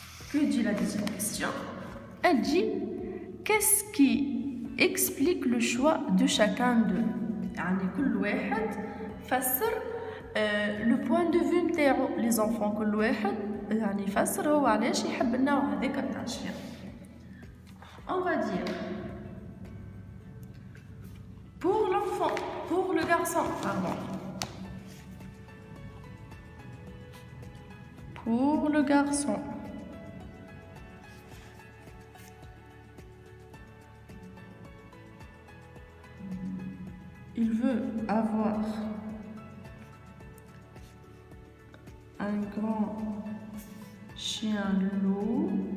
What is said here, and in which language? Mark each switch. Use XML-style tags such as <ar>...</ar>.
<fr>Que dit la deuxième question? Elle dit qu'est-ce qui explique le choix de chacun d'eux.</fr> <ar>يعني كل واحد فسر</ar> <fr>le point de vue</fr> <ar>نتاعو.</ar> <fr>les enfants</fr> <ar>كل واحد يعني يفسر هو علاش يحب النوع هذاك نتاع الشيء.</ar> <fr>On va dire pour le garçon, pardon. Pour le garçon, il veut avoir un grand chien loup</fr>